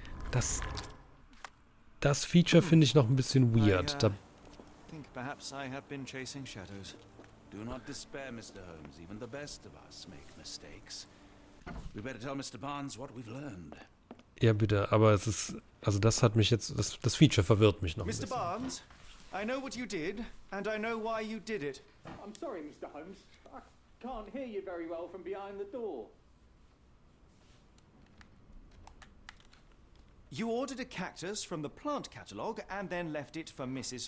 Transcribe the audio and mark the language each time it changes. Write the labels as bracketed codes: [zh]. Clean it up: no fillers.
[de] Das Feature finde ich noch ein bisschen weird. [en] I think perhaps I have been chasing shadows. Do not despair, Mr. Holmes. Even the best of us make mistakes. We better tell Mr. Barnes what we've learned. [de] Ja, bitte, aber es ist... Also das hat mich jetzt... Das Feature verwirrt mich noch ein [en] Mr. [de] bisschen. [en] Barnes, I know what you did, and I know why you did it. I'm sorry, Mr. Holmes. I can't hear you very well from behind the door. You ordered a cactus from the plant catalogue and then left it for Mrs.